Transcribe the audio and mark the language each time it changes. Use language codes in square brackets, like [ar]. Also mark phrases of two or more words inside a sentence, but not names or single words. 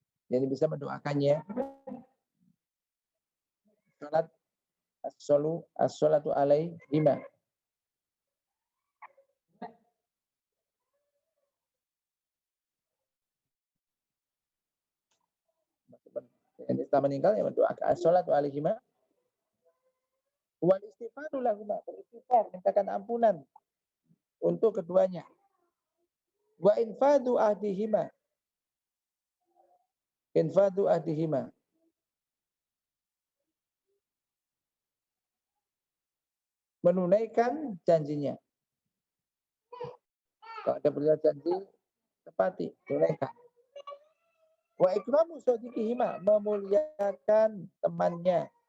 [id] Jadi bisa mendoakannya. Salat [ar] الصلاة عليهما. [id] Yang setelah meninggal yang mendoakan [ar] الصلاة عليهما. والاستغفار لهما, [id] beristighfar, mintakan ampunan untuk keduanya. [ar] وإنفاذ عهدهما. إنفاذ عهدهما. [id] Menunaikan janjinya. Kalau ada beliau janji, tepati, tunaikan. [ar] وإكرام صديقهما, [id] memuliakan temannya.